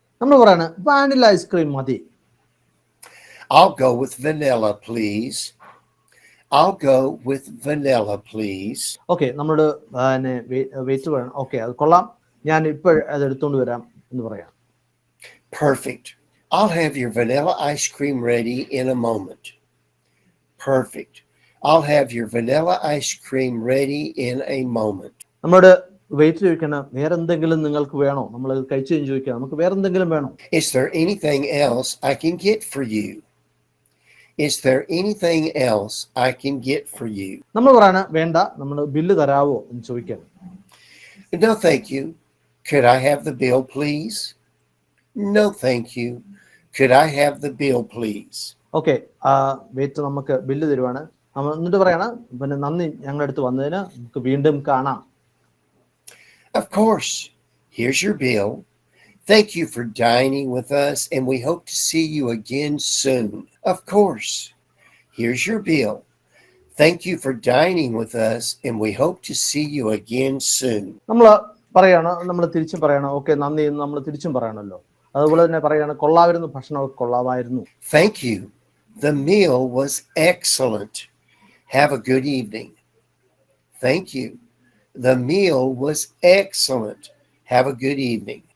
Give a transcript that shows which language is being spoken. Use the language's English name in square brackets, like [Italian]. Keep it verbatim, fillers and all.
[Malayalam] നമ്മൾ പറയാണ് vanilla ice cream മതി. [English] I'll go with vanilla, please. I'll go with vanilla, please. [Malayalam] Okay, നമ്മളോട് wait പറയണം. ഓക്കെ, അത് കൊള്ളാം, ഞാൻ ഇപ്പോൾ അത് എടുത്തുകൊണ്ട് വരാം എന്ന് പറയാം. [English] Perfect. I'll have your vanilla ice cream ready in a moment. Perfect. I'll have your vanilla ice cream ready in a moment. [Malayalam] നമ്മളോട് വെയിറ്റ് ചോദിക്കണം, വേറെ എന്തെങ്കിലും നിങ്ങൾക്ക് വേണോ? നമ്മൾ കഴിച്ചു കഴിഞ്ഞ് ചോദിക്കാം, നമുക്ക് വേറെ എന്തെങ്കിലും വേണോ? [English] Is there anything else I can get for you? Is there anything else I can get for you? [Malayalam] നമ്മൾ പറയാണ് വേണ്ട, നമ്മൾ ബില്ല് തരാവോ എന്ന് ചോദിക്കണം. [English] No, thank you. Could I have the bill, please? No, thank you. Could I have the bill, please? [Malayalam] Okay, wait നമുക്ക് bill തരുവാണ്. നമ്മൾ എന്നിട്ട് പറയാണ് പിന്നെ നന്ദി, ഞങ്ങളുടെ അടുത്ത് വന്നതിന്, നമുക്ക് വീണ്ടും കാണാം. [English] Of course. Here's your bill. Thank you for dining with us, and we hope to see you again soon. Of course. Here's your bill. Thank you for dining with us, and we hope to see you again soon. [Malayalam] നമ്മൾ പറയണോ, നമ്മൾ തിരിച്ചും പറയണോ? Okay, നന്ദി എന്ന് നമ്മൾ തിരിച്ചും പറയണല്ലോ. അതുപോലെ തന്നെ പറയണോ, കൊള്ളാമായിരുന്നു, ഭക്ഷണമൊക്കെ കൊള്ളാമായിരുന്നു. [English] Thank you. The meal was excellent. Have a good evening. Thank you. The meal was excellent. Have a good evening.